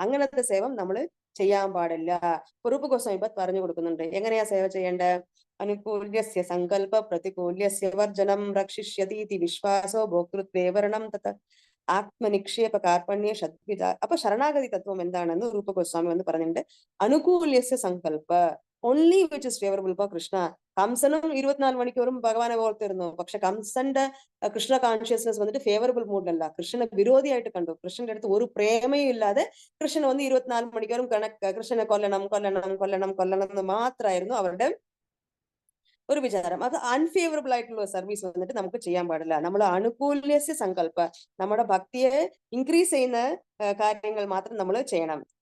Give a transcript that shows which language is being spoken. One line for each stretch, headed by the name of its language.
Malayalam: അങ്ങനത്തെ സേവം നമ്മൾ ചെയ്യാൻ പാടില്ല. രൂപ ഗോസ്വാമി പറഞ്ഞു കൊടുക്കുന്നുണ്ട് എങ്ങനെയാ സേവ ചെയ്യേണ്ടത്.
Sanskrit: അനുകൂല്യസ്യ സങ്കല്പ പ്രതികൂല്യസ്യ വർജനം രക്ഷിഷ്യതീതി വിശ്വാസോ ഭോക്തൃത്വേവരണം തത് ആത്മനിക്ഷേപ കാർപ്പണ്യ ഷദ്വിധ.
Malayalam: അപ്പൊ ശരണാഗതി തത്വം എന്താണെന്ന് രൂപ ഗോസ്വാമി വന്ന് പറഞ്ഞിട്ടുണ്ട്. അനുകൂല്യസ്യ സങ്കല്പ
English: only which is favorable for
Malayalam: Krishna. കംസനും 24 മണിക്കൂറും ഭഗവാനെ ഓർത്തിരുന്നു. പക്ഷെ കംസന്റെ കൃഷ്ണ കോൺഷ്യസ്നസ് വന്നിട്ട് ഫേവറബിൾ മൂഡിലല്ല, കൃഷ്ണനെ വിരോധിയായിട്ട് കണ്ടു. കൃഷ്ണന്റെ അടുത്ത് ഒരു പ്രേമയും ഇല്ലാതെ കൃഷ്ണൻ വന്ന് 24 മണിക്കൂറും കൃഷ്ണനെ കൊല്ലണം എന്ന് മാത്രമായിരുന്നു അവരുടെ ഒരു വിചാരം. അത് അൺഫേവറബിൾ ആയിട്ടുള്ള സർവീസ് വന്നിട്ട് നമുക്ക് ചെയ്യാൻ പാടില്ല. നമ്മൾ അനുകൂല്യസ്യ സങ്കല്പ, നമ്മുടെ ഭക്തിയെ ഇൻക്രീസ് ചെയ്യുന്ന കാര്യങ്ങൾ മാത്രം നമ്മൾ ചെയ്യണം.